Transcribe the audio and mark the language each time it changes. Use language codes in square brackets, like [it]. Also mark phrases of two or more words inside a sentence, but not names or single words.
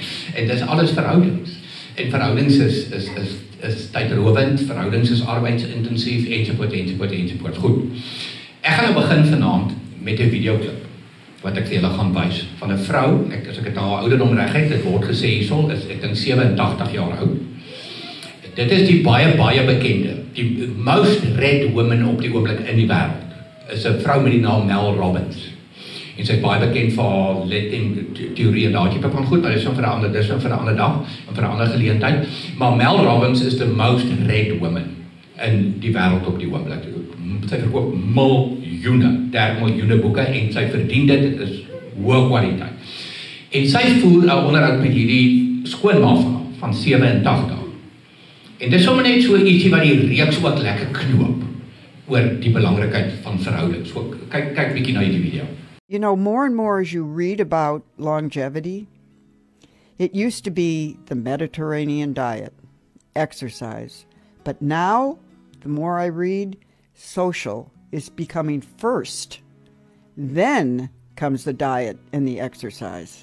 [af] En dis alles verhoudings. En verhoudings is tydrowend, verhoudings is arbeidsintensief, ensovoort. Goed. Ek gaan nou begin vanaand met 'n videoklip wat ek vir julle gaan wys, van 'n vrou, as ek dit haar ouderdom reg het, dit word gesê hierson, is ek dink 87 jaar oud. Dit is die baie bekende, die [en] most read woman [af] op die oomblik in die wêreld, is 'n vrou met die naam Mel Robbins. En sy is baie bekend vir haar let-teorie en daai tipe van goed, maar dis vir 'n ander dag, en vir 'n ander geleentheid. Maar Mel Robbins is [en] the most read woman [af] in die wêreld op die oomblik. Sy verkoop miljoene boeke en sy verdien dit, is hoë kwaliteit. En sy voer 'n onderhoud met hierdie skoonma van 87. En dis sommer net so ietsie wat die reeks ook lekker knoop oor die belangrikheid van verhoudings. So, kyk bietjie na hierdie video. [en] You know, more and more as you read about longevity, it used to be the Mediterranean diet, exercise. But now, the more I read, social is becoming first. Then comes the diet and the exercise.